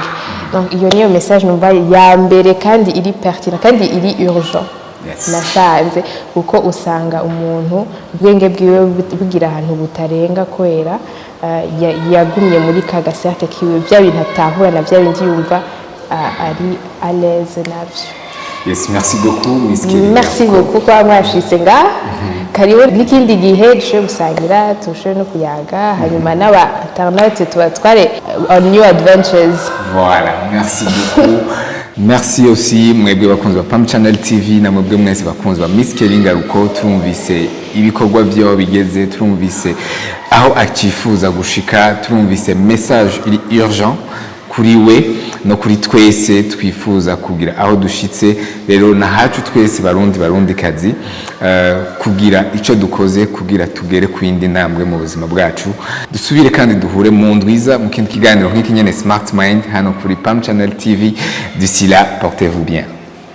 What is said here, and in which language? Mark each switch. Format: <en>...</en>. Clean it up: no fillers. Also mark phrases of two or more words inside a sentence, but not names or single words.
<rn>Donc iyo niyo message numva ya mbere kandi iri pertinent kandi iri urgent.</rn> <en>Yes.</en> <rn>nasanze kuko usanga umuntu ubwenge bwiwe bugira ahantu butarenga kwera yagumye muri ka gaserte kiwe bya bintu atahura na bya bindi yumva ari</rn> <fr>à l'aise</fr> <rn>navyo.</rn> <fr>Yes, merci beaucoup Miss Kelly. Merci beaucoup</fr> <rn>kwa mwashitse nga karibu n'ikindi gihe dushoboye gusangira dushoboye no kuyaga hanyuma n'aba internaute tubatware</rn> <en>on new adventures.</en> <fr>Voilà, merci beaucoup. Merci aussi</fr> <rn>mwebwe bakunzi ba Pam Channel TV na mwebwe mwese bakunzi ba Miss Kelly Ngaruko, turumvise ibikorwa byo bigeze, turumvise aho akifuza gushika, turumvise message iri urgent kuri we no kuri twese twifuza kugira aho dushitse. Rero na hacu twese barundi kazi kugira ico dukoze kugira tugere kwindi ntambwe mu buzima bwacu. Dusubire kandi duhure mu ndwiza mu kindi kiganiro nk'iki nyene Smart Mind hano kuri Pam Channel TV.</rn> <fr>D'ici là, portez-vous bien.</fr>